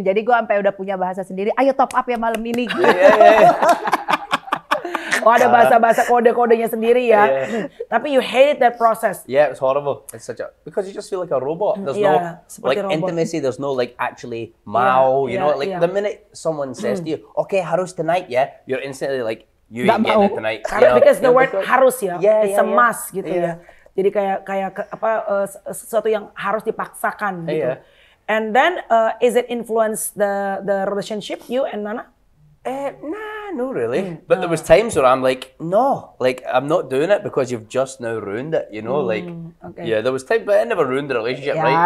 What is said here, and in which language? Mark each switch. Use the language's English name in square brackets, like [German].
[Indonesian] Jadi gue sampai udah punya bahasa sendiri. Ayo top up ya malam ini. Gitu. Oh ada bahasa-bahasa kode-kodenya sendiri ya. Tapi [English] you hated that process. Yeah, it's horrible. It's because you just feel like a robot. There's no like robot. Intimacy. There's no like actually [Indonesian] mau. [English] You know, like the minute someone says to you, "Okay, [Indonesian] harus [English] tonight," you're instantly like, "You ain't getting it tonight." Because the word harus ya, it's a must gitu ya. [Indonesian] Jadi kayak sesuatu yang harus dipaksakan gitu. [English] And then is it influence the relationship you and Nana? Nah, no really. But there was times where I'm like, no, like I'm not doing it because you've just now ruined it, you know, like yeah, there was times, but I never ruined the relationship, right?